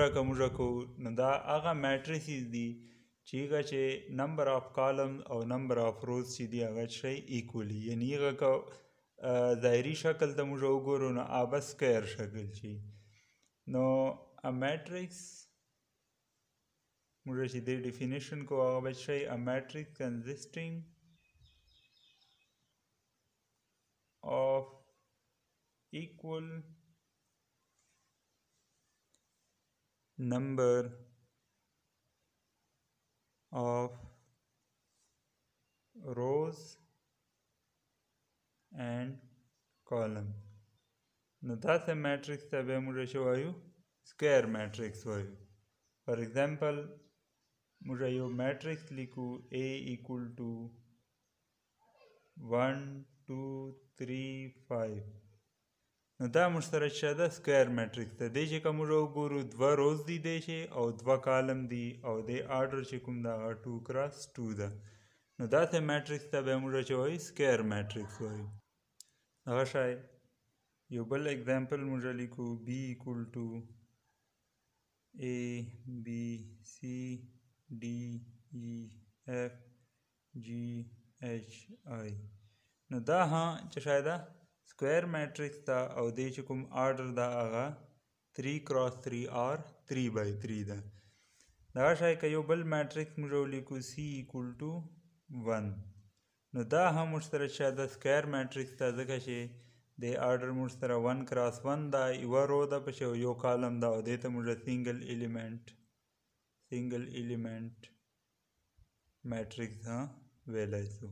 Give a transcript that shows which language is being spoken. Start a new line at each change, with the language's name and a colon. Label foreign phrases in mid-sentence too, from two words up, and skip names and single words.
Pashto: که موږ کوو نو دا هغه میټریسز دي چې هغه چې
English: number of column
Pashto: او
English: number of rows
Pashto: چې دي هغه شی ایکولی یعنی هغه که ظاهري شکل ته موږ وګورو نو هغه سکویر شکل شي نو
English: a matrix
Pashto: موږ چې دې ډیفینیشن کو هغه به شي
English: a matrix consisting of equal number of rows and column.
Pashto: نو داسې میټرکس ته به موږ څه وایو؟
English: square matrix
Pashto: وایو.
English: for example
Pashto: موږ یو میټرکس لیکو
English: A equal to 1 2 3 5.
Pashto: نو دا موږ سره څه ده؟
English: square matrix
Pashto: ده. دې چې که موږ وګورو دوه روز دي دی چې او دوه کالم دي او د آرډر چې کوم ده هغه
English: 2 cross 2
Pashto: ده. نو داسې میټرکس ته به موږ څه وایو؟
English: square matrix
Pashto: وایو. هغه شی یو بل اگزامپل موږ لیکو
English: B equal to A B C D E F G H I.
Pashto: نو دا ها چې شاید
English: square matrix
Pashto: ده او دې چې کوم آرډر ده هغه
English: 3 cross 3 or 3 by 3
Pashto: ده. دا شی که یو بل میټرکس موږ ولیکو
English: C equal to 1.
Pashto: نو دا هم موږ سره شاید
English: square matrix
Pashto: ده ځکه چې د آرډر موږ سره
English: 1 cross 1
Pashto: ده، یوه رو ده پکې او یو کالم ده او دې ته موږ
English: single element matrix
Pashto: ویلی سو.